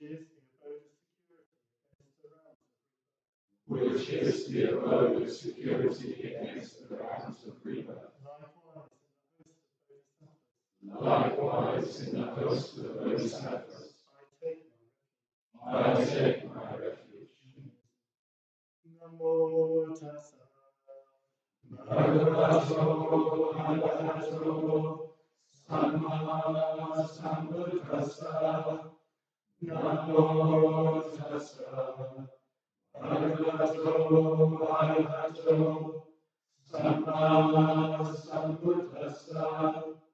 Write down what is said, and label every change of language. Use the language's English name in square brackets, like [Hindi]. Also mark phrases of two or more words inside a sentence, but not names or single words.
[English] Which is the abode of security against the rounds of rebirth. Likewise, in the host of the Bodhisattvas, I take my refuge. [Pali] Namo tassa. Bhagavato Arahato Samma Sambuddhassa. Namo tassa. Bhagavato Arahato Samma Sambuddhassa.